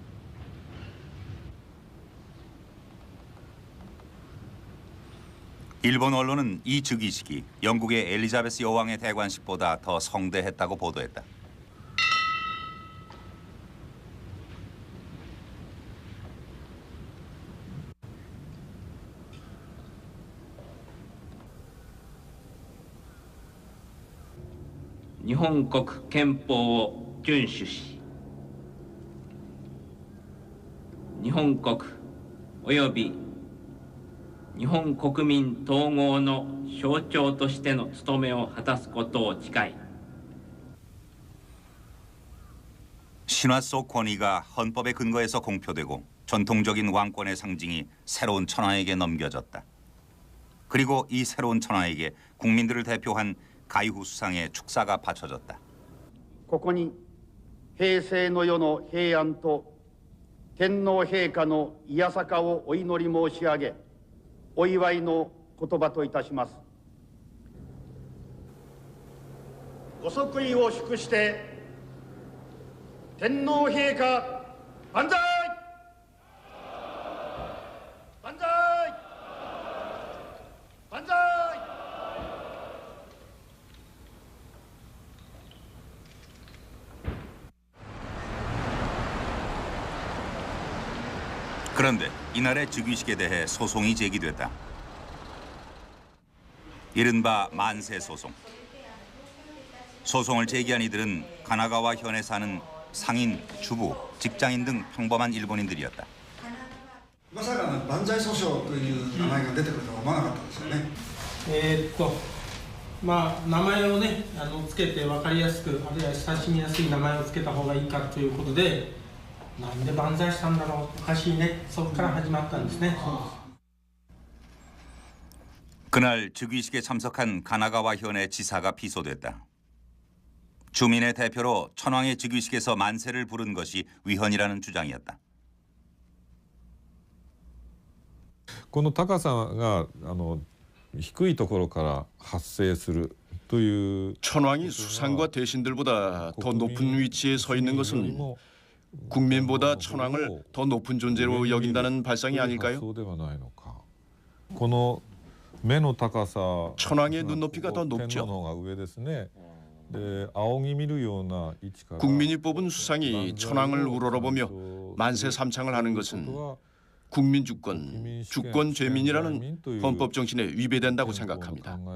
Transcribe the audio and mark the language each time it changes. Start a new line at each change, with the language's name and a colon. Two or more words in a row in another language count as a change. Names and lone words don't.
Korean: 일본 언론은 이 즉위식이 영국의 엘리자베스 여왕의 대관식보다 더 성대했다고 보도했다.
Japanese: 일본 国憲法を遵守し、日本国および日本国民統合の象徴としての務めを果たすことを誓い。
Korean: 신화 속 권위가 헌법의 근거에서 공표되고 전통적인 왕권의 상징이 새로운 천황에게 넘겨졌다. 그리고 이 새로운 천황에게 국민들을 대표한 가이후 수상의 축사가 바쳐졌다.
Japanese: ここに平成の世の平安と天皇陛下のいやさかをお祈り申し上げ、お祝いの言葉といたします。ご即位を祝して天皇陛下万歳！万歳！万歳！
Korean: 그런데 이날의 즉위식에 대해 소송이 제기됐다. 이른바 만세 소송. 소송을 제기한 이들은 가나가와 현에 사는 상인, 주부, 직장인 등 평범한 일본인들이었다.
Japanese: まさかの万歳訴訟という名前が出てくるとは思わなかったですよね。名前をねつけて分かりやすく、あるいは親しみやすい名前をつけた方がいいかということで、なんで万歳したんだろう、おかしいね、そこから始まったんですね。
Korean: 그날 즉위식에 참석한 가나가와 현의 지사가 피소됐다. 주민의 대표로 천황의 즉위식에서 만세를 부른 것이 위헌이라는 주장이었다.
Japanese: この高さが低いところから発生するという
Korean: 천황이 수상과 대신들보다 더 높은 위치에 서 있는 것은 국민보다 천황을 더 높은 존재로 여긴다는 발상이 아닐까요?
Japanese: そうではないのか。この
Korean: 천황의 눈높이가 더 높죠. 국민이 뽑은 수상이 천황을 우러러보며 만세 삼창을 하는 것은 국민 주권, 주권 죄민이라는 헌법 정신에 위배된다고 생각합니다.